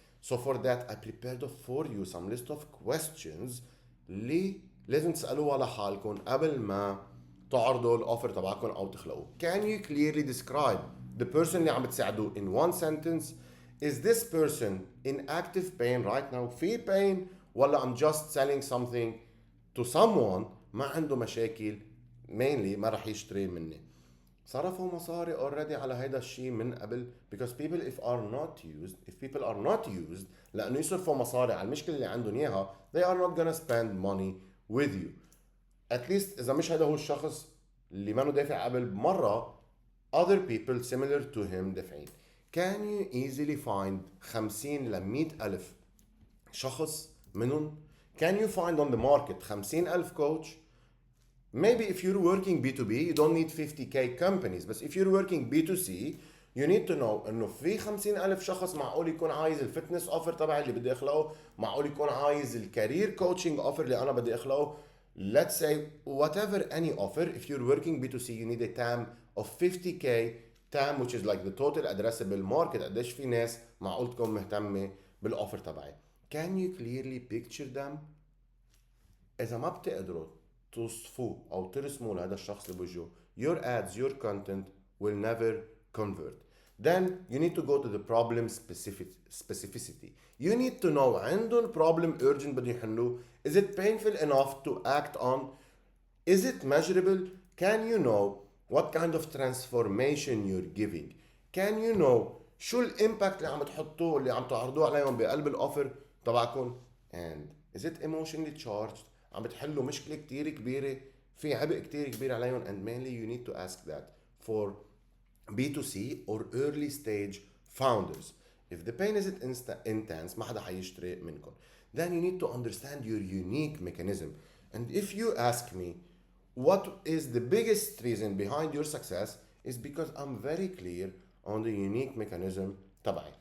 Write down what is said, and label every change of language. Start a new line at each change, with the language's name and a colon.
English: So for that I prepared for you some list of questions
Arabic: اللي لازم تسألوها لحالكم قبل ما تعرضوا الأوفر تبعكم أو تخلقوه.
English: Can you clearly describe the person
Arabic: اللي عم بتساعدوه
English: in one sentence? Is this person in active pain right now?
Arabic: في pain ولا
English: I'm just selling something to someone
Arabic: ما عنده مشاكل, mainly ما رح يشتري مني. صرفوا مصاري
English: already
Arabic: على هيدا الشيء من قبل,
English: because people if people are not used
Arabic: لأنه يصرفوا مصاري على المشكلة اللي عندهم إياها,
English: they are not gonna spend money with you. At least
Arabic: إذا مش هذا هو الشخص اللي ما دافع قبل بمرة,
English: other people similar to him
Arabic: دافعين.
English: Can you easily find 50
Arabic: ل 100 ألف شخص منهم?
English: Can you find on the market 50 ألف coach? Maybe if you're working B2B you don't need 50k companies, but if you're working B2C you need to know
Arabic: انه في 50 ألف شخص معقول يكون عايز الفتنس اوفر تبعي اللي بدي اخلقه, معقول يكون عايز الكارير كوتشنج اوفر اللي انا بدي اخلقه.
English: Let's say whatever any offer, if you're working B2C you need a TAM of 50k, TAM which is like the total addressable market,
Arabic: قديش في ناس معقول تكون مهتمة بالاوفر تبعي.
English: Can you clearly picture them?
Arabic: إذا ما بتقدروا توصفوه أو ترسموا لهذا الشخص اللي بوجهه,
English: your ads, your content will never convert. Then you need to go to the problem specificity. You need to know
Arabic: عندهم
English: problem urgent
Arabic: بدهم يحلوه.
English: Is it painful enough to act on? Is it measurable? Can you know what kind of transformation you're giving? Can you know
Arabic: شو الامباكت اللي عم تحطوه اللي عم تعرضوه عليهم بقلب الاوفر تبعكم؟
English: And is it emotionally charged؟
Arabic: عم بتحلوا مشكلة كتير كبيرة في عبء كتير كبير عليهم.
English: And mainly you need to ask that for B2C or early stage founders. If the pain isn't intense
Arabic: ما حدا حيشتري منكم.
English: Then you need to understand your unique mechanism. And if you ask me what is the biggest reason behind your success, is because I'm very clear on the unique mechanism تبعي.